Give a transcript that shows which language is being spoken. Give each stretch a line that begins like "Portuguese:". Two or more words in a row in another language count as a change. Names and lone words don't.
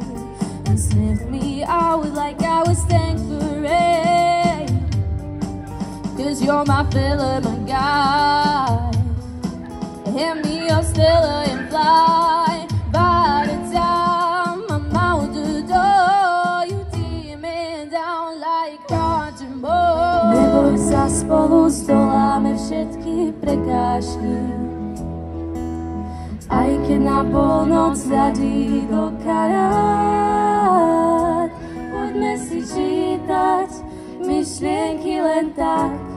English: And sniff me out like I was Tanqueray, cause you're my filler, my guy. Hand me your Stella and fly. By the time I'm out the door, you tearing down like Roger Moore.
Slovak: Neboj sa, spolu stoláme všetky prekážky, aj keď na polnoc radí do karát. Poďme si čítať myšlienky len tak.